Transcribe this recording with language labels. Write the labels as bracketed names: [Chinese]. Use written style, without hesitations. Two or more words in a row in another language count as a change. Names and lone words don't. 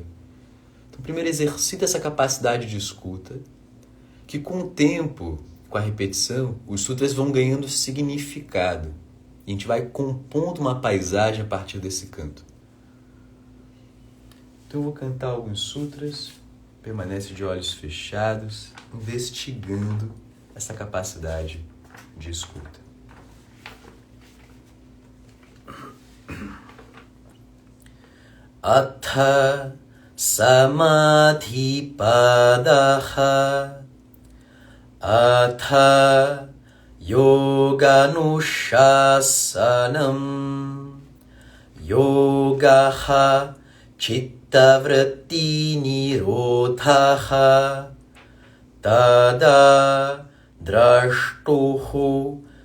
[Portuguese] Então, primeiro exercita essa capacidade de escuta, que com o tempo, com a repetição, os sutras vão ganhando significado. E a gente vai compondo uma paisagem a partir desse canto. Então eu vou cantar alguns sutras, permanece de olhos fechados, investigando essa capacidade de escuta. [Sanskrit] Atha samadhi padaha atha yoganushasanam yogaha chittavritti nirodhaha tada drashtuhu